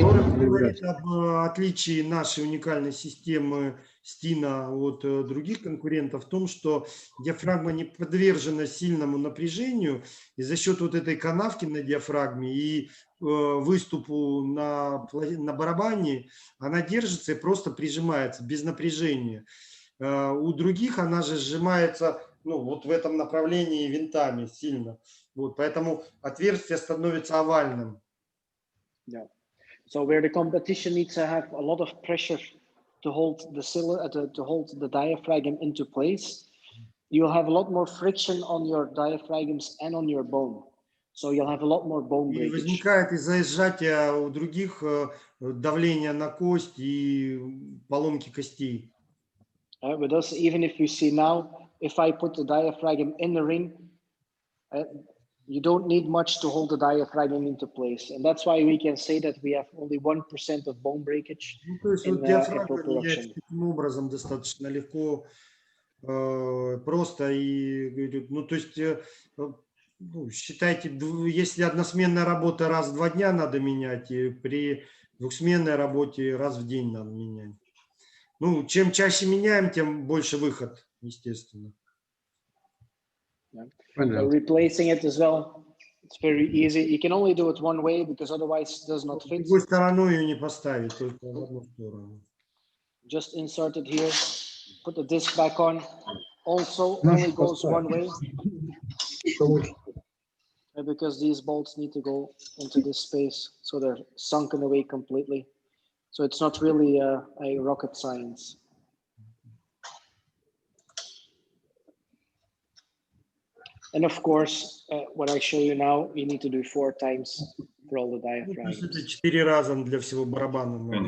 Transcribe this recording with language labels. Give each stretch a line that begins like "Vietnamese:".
Russian: говорит об отличии нашей уникальной системы STEEN от других конкурентов в том, что диафрагма не подвержена сильному напряжению, и за счет вот этой канавки на диафрагме и выступу на барабане она держится и просто прижимается без напряжения. У других она же сжимается вот в этом направлении винтами сильно. Вот, поэтому отверстие становится овальным.
English: Yeah. So where the competition needs to have a lot of pressure to hold the diaphragm into place, you'll have a lot more friction on your diaphragms and on your bone. So you'll have a lot more bone breakage.
Russian: И возникает из-за сжатия у других давление на кость и поломки костей.
English: With us, even if you see now, if I put the diaphragm in the ring, you don't need much to hold the diaphragm into place. And that's why we can say that we have only 1% of bone breakage in production.
Russian: Таким образом достаточно легко, просто. И, то есть, считайте, если односменная работа раз в 2 дня надо менять, и при двухсменной работе раз в день надо менять. Чем чаще меняем, тем больше выход, естественно.
English: Yeah. So replacing it as well, it's very easy. You can only do it one way because otherwise it does not fit.
Russian: Другой стороной ее не поставить, только в одну сторону.
English: Just insert it here, put the disc back on. Also only goes one way because these bolts need to go into this space, so they're sunken away completely. So it's not really a rocket science. And of course, what I show you now, you need to do 4 times for all the diaphragms.
Russian: Это 4 раза для всего барабана.